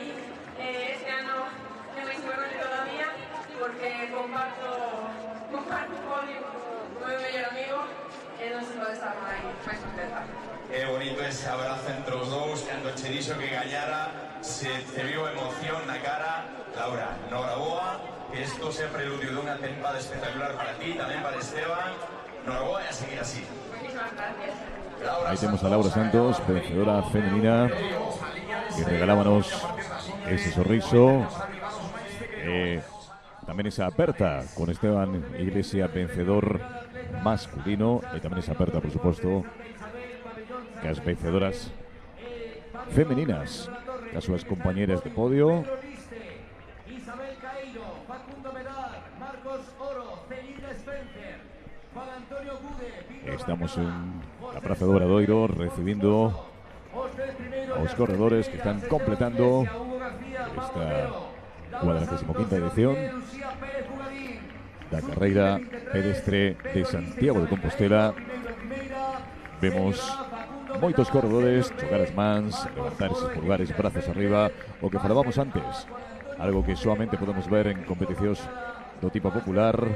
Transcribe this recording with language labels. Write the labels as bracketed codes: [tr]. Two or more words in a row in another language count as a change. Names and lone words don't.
[gl] Este ano é máis importante todavía porque comparto un podio con meu mellor amigo e non se pode estar máis contenta. É bonito ese abrazo entre os dous, cando che dixo que gañara, se te viu emoción na cara. Laura, noraboa, que isto sea preludio dunha tempada espectacular para ti, tamén para Esteban. Noraboa e a seguir así. [es] Muchísimas gracias. Ahí tenemos a Laura Santos, vencedora femenina, que regalábamos ese sorriso. También esa aperta con Esteban Iglesia, vencedor masculino, y también esa aperta, por supuesto, que las vencedoras femeninas, las sus compañeras de podio. Isabel Caíro, Facundo Medar, Marcos Oro, Celina Spencer, Juan Antonio Gude. Estamos en la Praza de Obradoiro recibiendo a los corredores que están completando esta 45ª edición [gl] da carreira pedestre [es] de Santiago de Compostela. [gl] Vemos moitos corredores chocar as mans, levantar esos pulgares, brazos arriba, o que falábamos antes, algo que solamente podemos ver en competicións do tipo popular.